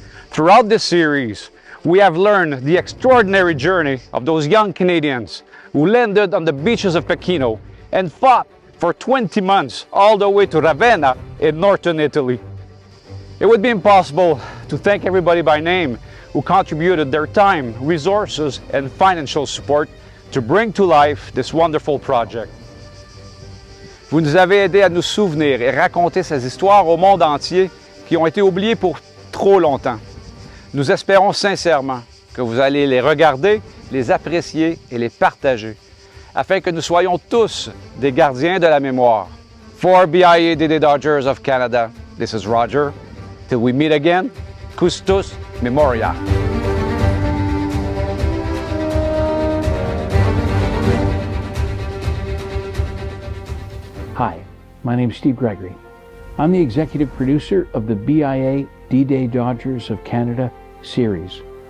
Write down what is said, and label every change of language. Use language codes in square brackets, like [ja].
[en] Throughout this series, we have learned the extraordinary journey of those young Canadians who landed on the beaches of Pechino and fought for 20 months all the way to Ravenna in northern Italy. It would be impossible to thank everybody by name who contributed their time, resources, and financial support to bring to life this wonderful project. [fr] Vous nous avez aidés à nous souvenir et raconter ces histoires au monde entier qui ont été oubliées pour trop longtemps. Nous espérons sincèrement que vous allez les regarder, les apprécier et les partager, afin que nous soyons tous des gardiens de la mémoire. [en] For BIA D-Day Dodgers of Canada, this is Roger. Till we meet again, Custos Memoria. Hi, my name is Steve Gregory. I'm the executive producer of the BIA D-Day Dodgers of Canada series.